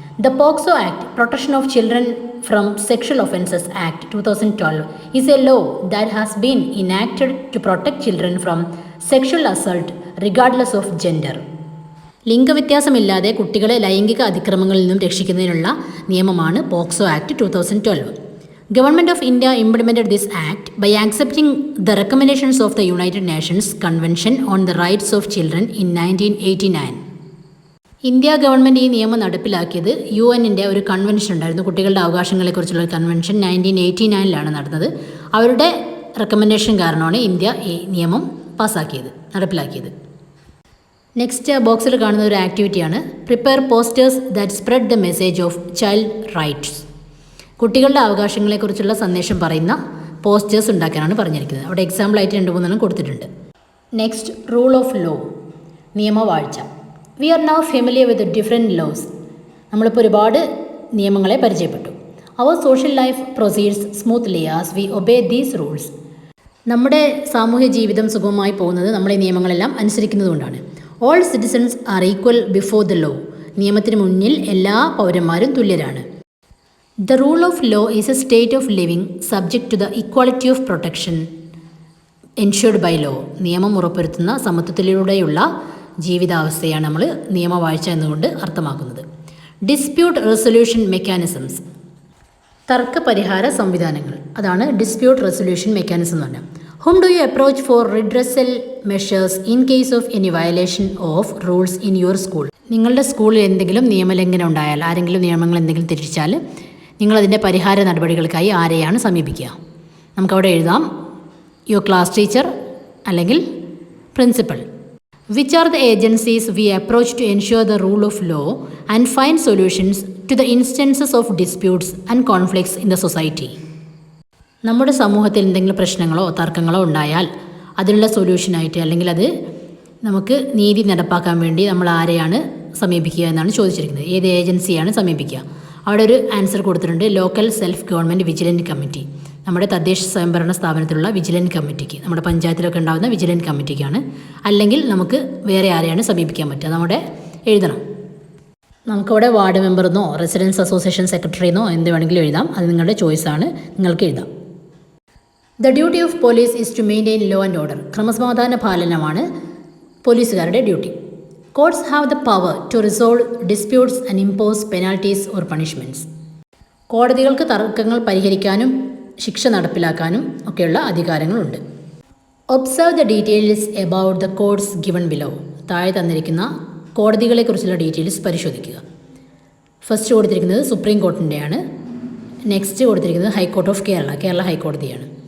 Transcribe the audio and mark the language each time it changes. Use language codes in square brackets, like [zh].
[en] The POCSO act, protection of children from sexual offences act 2012 is a law that has been enacted to protect children from sexual assault regardless of gender. [ml] ലിംഗവ്യത്യാസമില്ലാതെ കുട്ടികളെ ലൈംഗിക അതിക്രമങ്ങളിൽ നിന്നും രക്ഷിക്കുന്നതിനുള്ള നിയമമാണ് POCSO act 2012. [en] Government of India implemented this act by accepting the recommendations of the United Nations Convention on the Rights of Children in 1989. [ml] India government ഈ നിയമം നടപ്പിലാക്കിയത് UN-ൻ്റെ ഒരു convention ഉണ്ടായിരുന്നു, കുട്ടികളുടെ അവകാശങ്ങളെക്കുറിച്ചുള്ള ഒരു കൺവെൻഷൻ 1989 നടന്നത്. അവരുടെ റെക്കമെൻഡേഷൻ കാരണമാണ് ഇന്ത്യ ഈ നിയമം നടപ്പിലാക്കിയത്. നെക്സ്റ്റ് ബോക്സിൽ കാണുന്ന ഒരു ആക്ടിവിറ്റിയാണ് [en] Prepare posters that spread the message of child rights. [ml] കുട്ടികളുടെ അവകാശങ്ങളെക്കുറിച്ചുള്ള സന്ദേശം പറയുന്ന പോസ്റ്റേഴ്സ് ഉണ്ടാക്കാനാണ് പറഞ്ഞിരിക്കുന്നത്. അവിടെ എക്സാമ്പിളായിട്ട് 2-3 കൊടുത്തിട്ടുണ്ട്. [en] next rule of law, [ml] നിയമവാഴ്ച. [en] We are now familiar with different laws. [ml] നമ്മളിപ്പോൾ ഒരുപാട് നിയമങ്ങളെ പരിചയപ്പെട്ടു. [en] Our social life proceeds smoothly as we obey these rules. [ml] നമ്മുടെ സാമൂഹ്യ ജീവിതം സുഗമമായി പോകുന്നത് നമ്മൾ ഈ നിയമങ്ങളെല്ലാം അനുസരിക്കുന്നതുകൊണ്ടാണ്. [en] All citizens are equal before the law. [ml] നിയമത്തിന് മുന്നിൽ എല്ലാ പൗരന്മാരും തുല്യരാണ്. [en] The rule of law is a state of living subject to the equality of protection ensured by law. [ml] നിയമം ഉറപ്പുവരുത്തുന്ന സമത്വത്തിലൂടെയുള്ള ജീവിതാവസ്ഥയാണ് നമ്മൾ നിയമവാഴ്ച എന്നുകൊണ്ട് അർത്ഥമാക്കുന്നത്. ഡിസ്പ്യൂട്ട് റെസൊല്യൂഷൻ മെക്കാനിസംസ്, തർക്ക പരിഹാര സംവിധാനങ്ങൾ, അതാണ് ഡിസ്പ്യൂട്ട് റെസൊല്യൂഷൻ മെക്കാനിസം എന്ന് പറഞ്ഞാൽ. [en] Whom do you approach for redressal measures in case of any violation of rules in your school? [ml] നിങ്ങളുടെ സ്കൂളിൽ എന്തെങ്കിലും നിയമലംഘനം ഉണ്ടായാൽ, ആരെങ്കിലും നിയമങ്ങൾ എന്തെങ്കിലും തെറ്റിച്ചാൽ നിങ്ങളതിൻ്റെ പരിഹാര നടപടികൾക്കായി ആരെയാണ് സമീപിക്കുക? നമുക്കവിടെ എഴുതാം [en] your class teacher [ml] അല്ലെങ്കിൽ principal. [en] Which are the agencies we approach to ensure the rule of law and find solutions to the instances of disputes and conflicts in the society. [ml] നമ്മുടെ സമൂഹത്തിൽ എന്തെങ്കിലും പ്രശ്നങ്ങളോ തർക്കങ്ങളോ ഉണ്ടായാൽ അതിനുള്ള സൊല്യൂഷനായിട്ട് അല്ലെങ്കിൽ അത് നമുക്ക് നീതി നടപ്പാക്കാൻ വേണ്ടി നമ്മൾ ആരെയാണ് സമീപിക്കുക എന്നാണ് ചോദിച്ചിരിക്കുന്നത്. ഏത് ഏജൻസിയാണ് സമീപിക്കുക? അവിടെ ഒരു ആൻസർ കൊടുത്തിട്ടുണ്ട്, local self government vigilant committee. നമ്മുടെ തദ്ദേശ സ്വയംഭരണ സ്ഥാപനത്തിലുള്ള വിജിലൻറ്റ് കമ്മിറ്റിക്ക്, നമ്മുടെ പഞ്ചായത്തിലൊക്കെ ഉണ്ടാകുന്ന വിജിലൻറ്റ് കമ്മിറ്റിക്കാണ്. അല്ലെങ്കിൽ നമുക്ക് വേറെ ആരെയാണ് സമീപിക്കാൻ പറ്റുക? നമ്മുടെ എഴുതണം. നമുക്കവിടെ വാർഡ് മെമ്പറെന്നോ റെസിഡൻസ് അസോസിയേഷൻ സെക്രട്ടറിയെന്നോ എന്ത് വേണമെങ്കിലും എഴുതാം. അത് നിങ്ങളുടെ ചോയ്സാണ്, നിങ്ങൾക്ക് എഴുതാം. [en] The duty of police is to maintain law and order. [ml] ക്രമസമാധാന പാലനമാണ് പോലീസുകാരുടെ duty. [en] Courts have the power to resolve disputes and impose penalties or punishments. [ml] കോടതികൾക്ക് തർക്കങ്ങൾ പരിഹരിക്കാനും ശിക്ഷ നടപ്പിലാക്കാനും ഒക്കെയുള്ള അധികാരങ്ങളുണ്ട്. [en] Observe the details about the codes given below. [ml] താഴെ തന്നിരിക്കുന്ന കോടതികളെക്കുറിച്ചുള്ള details പരിശോധിക്കുക. ഫസ്റ്റ് കൊടുത്തിരിക്കുന്നത് സുപ്രീം കോർട്ടിൻ്റെയാണ്. നെക്സ്റ്റ് കൊടുത്തിരിക്കുന്നത് ഹൈക്കോർട്ട് ഓഫ് കേരള ഹൈക്കോടതിയാണ്.